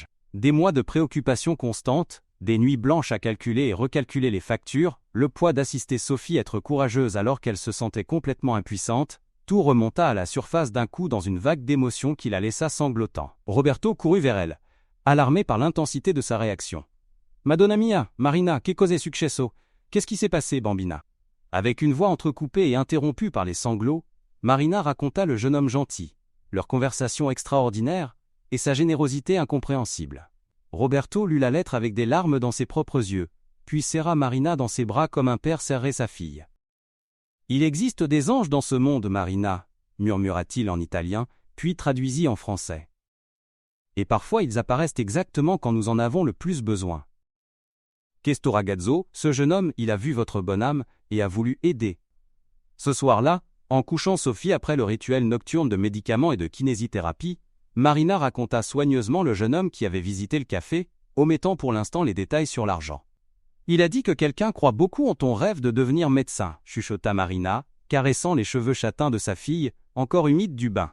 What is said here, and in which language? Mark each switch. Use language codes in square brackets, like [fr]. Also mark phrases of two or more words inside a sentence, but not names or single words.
[fr] Des mois de préoccupations constantes, des nuits blanches à calculer et recalculer les factures, le poids d'assister Sophie être courageuse alors qu'elle se sentait complètement impuissante, tout remonta à la surface d'un coup dans une vague d'émotion qui la laissa sanglotant. Roberto courut vers elle, alarmé par l'intensité de sa réaction. [it] « Madonna mia, Marina, che cos'è successo? [fr] Qu'est-ce qui s'est passé, bambina ?» Avec une voix entrecoupée et interrompue par les sanglots, Marina raconta le jeune homme gentil, leur conversation extraordinaire et sa générosité incompréhensible. Roberto lut la lettre avec des larmes dans ses propres yeux, puis serra Marina dans ses bras comme un père serrait sa fille. « Il existe des anges dans ce monde, Marina », murmura-t-il en italien, puis traduisit en français. « Et parfois ils apparaissent exactement quand nous en avons le plus besoin. [it] Questo ragazzo, [fr] ce jeune homme, il a vu votre bonne âme et a voulu aider. » Ce soir-là, en couchant Sophie après le rituel nocturne de médicaments et de kinésithérapie, Marina raconta soigneusement le jeune homme qui avait visité le café, omettant pour l'instant les détails sur l'argent. « Il a dit que quelqu'un croit beaucoup en ton rêve de devenir médecin », chuchota Marina, caressant les cheveux châtains de sa fille, encore humides du bain.